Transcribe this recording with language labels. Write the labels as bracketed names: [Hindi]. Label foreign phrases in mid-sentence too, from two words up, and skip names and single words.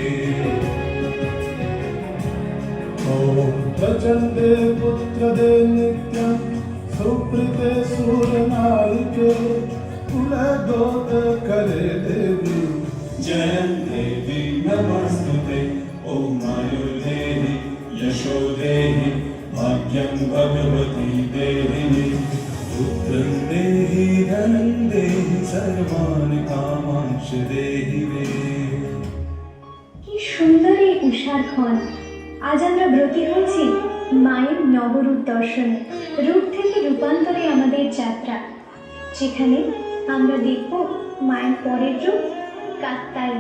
[Sanskrit] ॐ प्रचण्डे पुत्रदे नित्यं सुप्रीते सूरनायिके कुलगोत्रकरे देवी जयं देवी नमस्तुते। ॐ आयुर्देहि यशो देहि भाग्यं भगवती देहि मे पुत्रं देहि धनं देहि सर्वान् कामांश देहि मे। [Bangla] কি সুন্দর এই উষার ক্ষণ! আজ আমরা ব্রতী হয়েছি মায়ের নবরূপ দর্শনে। রূপ থেকে রূপান্তরে আমাদের যাত্রা, যেখানে আমরা দেখব মায়ের পরের রূপ কাত্তায়নী।